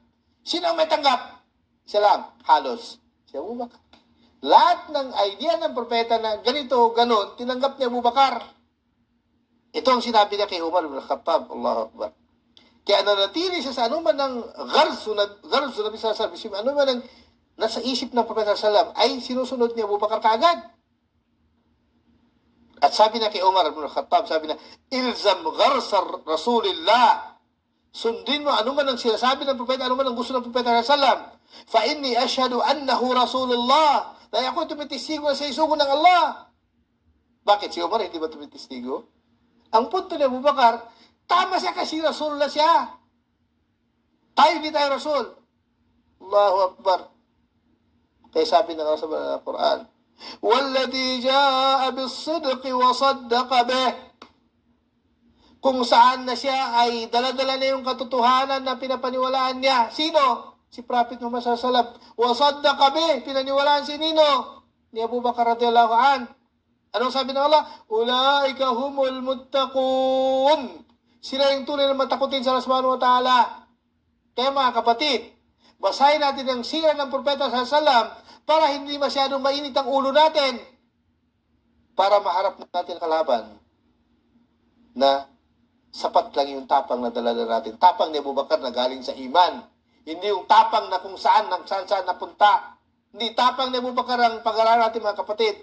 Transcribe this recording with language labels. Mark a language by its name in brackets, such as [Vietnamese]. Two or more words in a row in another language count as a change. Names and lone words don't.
[Filipino] Sino ang may tanggap? Siya lang, halos. Si Abu Bakar. Lahat ng idea ng propeta na ganito, gano'n, tinanggap ni Abu Bakar. Ito ang sinabi niya kay Umar ibn Khattab. [Arabic] الله أكبر. [Filipino] Kaya nanatili siya sa anuman ng gharzu na Nabi [Arabic] صلى الله عليه وسلم, [Filipino] anuman ng nasa isip ng propeta [Arabic] صلى الله عليه وسلم, [Filipino] ay sinusunod ni Abu Bakar kaagad. At sabi na kay Umar ibn Khattab, sabi na, [Arabic] الزم غرز رسول الله. [Filipino] Sundin mo anuman ang sinasabi ng propeta, anuman ang gusto ng propeta [Arabic] صلى الله عليه وسلم. فإني أشهد أنه رسول الله. [Filipino] Dahil ako tumitistigo na sa isugo ng Allah. Bakit si Umar hindi ba tumitistigo? Ang punto ni Abu Bakar, tama siya kasi Rasulullah siya. Tayo hindi tayo Rasul. [Arabic] الله أكبر. [Filipino] Kaya sabi ng Allah sa Quran, [Arabic] وَالَّذِي جَاءَ بِالصِّدْقِ وَصَدَّقَ بِهِ. [Filipino] Kung saan na siya ay daladala na yung katotohanan na pinapaniwalaan niya. Sino? Si Prophet Muhammad [Arabic] صلى الله عليه وسلم. وَصَدَّقَ بِهِ. [Filipino] Pinaniwalaan si Nino? Ni Abu Bakar [Arabic] رضي الله عن. [Filipino] Anong sabi ng Allah? [Arabic] أولئك هم المتقون. [Filipino] Sila yung tunay na matakutin sa Allah [Arabic] سبحانه وتعالى. [Filipino] Kaya mga kapatid, basahin natin ang sira ng propeta [Arabic] صلى الله عليه وسلم [Filipino] para hindi masyadong mainit ang ulo natin. Para maharap natin kalaban na sapat lang yung tapang na dala natin. Tapang ni Abu Bakar na galing sa iman. Hindi yung tapang na kung saan napunta. Hindi tapang ni Abu Bakar ang pag-aralan natin mga kapatid.